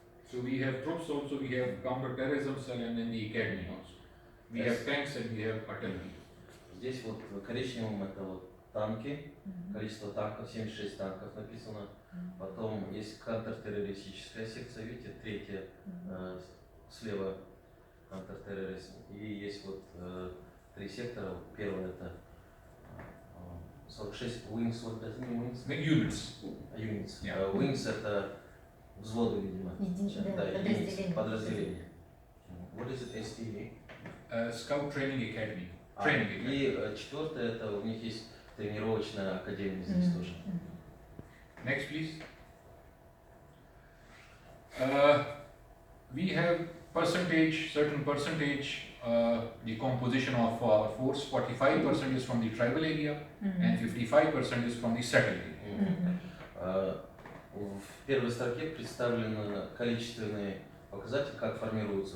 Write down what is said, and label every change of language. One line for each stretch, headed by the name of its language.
English: So we have troops also, we have counter-terrorism cell, and then the academy also. We have tanks and we have artillery.
Russian: Здесь вот коричневым это вот танки, количество танков, 76 танков написано. Потом есть контртеррористическая секция, видите, 3-я слева контртерроризм. И есть вот 3 сектора. Первое это
English: 46 wings, what does it mean wings? Units. Units. Yeah.
Russian: Wings это взводы, видимо. Да, подразделения.
English: What is it, STA? Scout Training Academy.
Russian: И 4-е, это у них есть тренировочная академия здесь тоже.
English: Next, please. We have certain percentage, the composition of our force. 45% is from the tribal area, and 55% is from the settled area.
Russian: В первой строке представлены количественные показатели, как формируются.